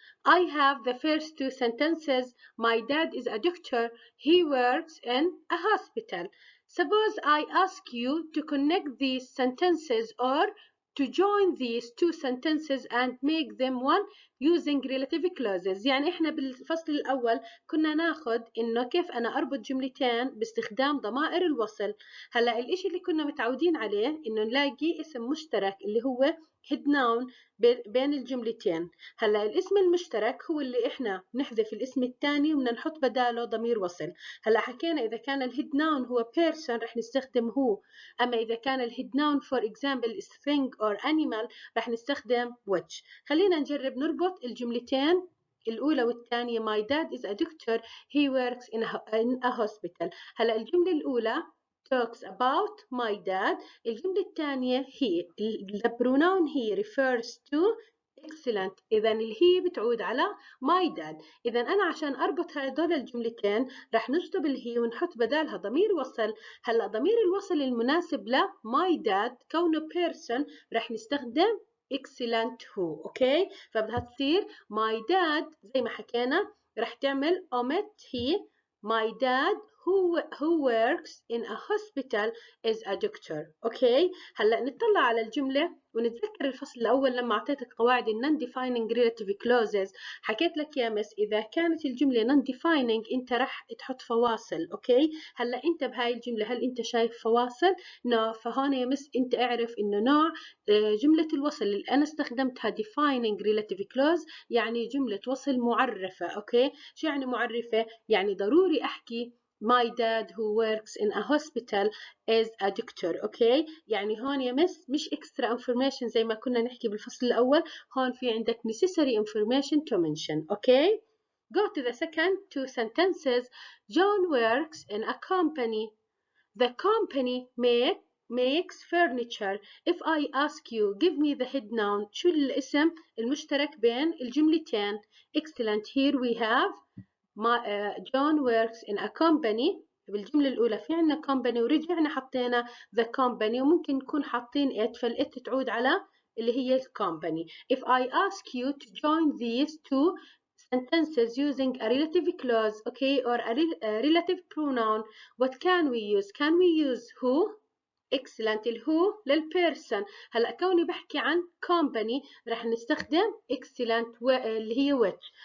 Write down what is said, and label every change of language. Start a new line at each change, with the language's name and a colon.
English: I have the first two sentences. My dad is a doctor. He works in a hospital. Suppose I ask you to connect these sentences or to join these two sentences and make them one using relative clauses.
Arabic: يعني احنا بالفصل الأول كنا ناخد إنه كيف أنا أربط جملتين باستخدام ضمائر الوصل. هلا الإشي اللي كنا متعودين عليه إنه نلاقي اسم مشترك اللي هو head noun بين الجملتين. هلا الاسم المشترك هو اللي احنا نحذف الاسم الثاني وبدنا نحط بداله ضمير وصل. هلا حكينا اذا كان الهيد ناون هو person رح نستخدم هو، اما اذا كان الهيد ناون
English: for example is thing or animal
Arabic: رح نستخدم which. خلينا نجرب نربط الجملتين الأولى والثانية.
English: My dad is a doctor. He works in a hospital.
Arabic: هلا الجملة الأولى
English: talks about my dad.
Arabic: الجملة الثانية he.
English: The pronoun he refers to excellent.
Arabic: إذا الهي بتعود على my dad. إذا أنا عشان أربط هذول الجملتين رح نشطب الهي ونحط بدالها ضمير وصل. هلا ضمير الوصل المناسب ل my dad كونه person رح نستخدم excellent هو. أوكي، فبدها تصير my dad زي ما حكينا رح تعمل omit he.
English: My dad who works in a hospital is a doctor.
Arabic: اوكي، هلا نطلع على الجمله ونتذكر الفصل الاول لما اعطيتك قواعد non defining relative clauses. حكيت لك يا مس اذا كانت الجمله non defining انت رح تحط فواصل. اوكي، هلا انت بهاي الجمله هل انت شايف فواصل؟ نو. فهون يا مس انت اعرف انه نوع جمله الوصل اللي انا استخدمتها defining relative clause يعني جمله وصل معرفه. اوكي، شو يعني معرفه؟ يعني ضروري احكي
English: My dad who works in a hospital is a doctor.
Arabic: اوكي، يعني هون يا مس مش
English: extra information
Arabic: زي ما كنا نحكي بالفصل الأول، هون في عندك
English: necessary information to mention. Okay, go to the second two sentences. John works in a company. The company makes furniture. If I ask you give me the head noun
Arabic: شو الاسم المشترك بين الجملتين؟
English: Excellent. Here we have John works in a company.
Arabic: بالجملة الأولى في عنا company ورجعنا حطينا the company وممكن نكون حاطين it فالit تعود على اللي هي company.
English: If I ask you to join these two sentences using a relative clause, okay, or a relative pronoun, what can we use? Can we use who? excellent.
Arabic: الهو للبيرسون. هلا كوني بحكي عن company رح نستخدم excellent اللي هي which.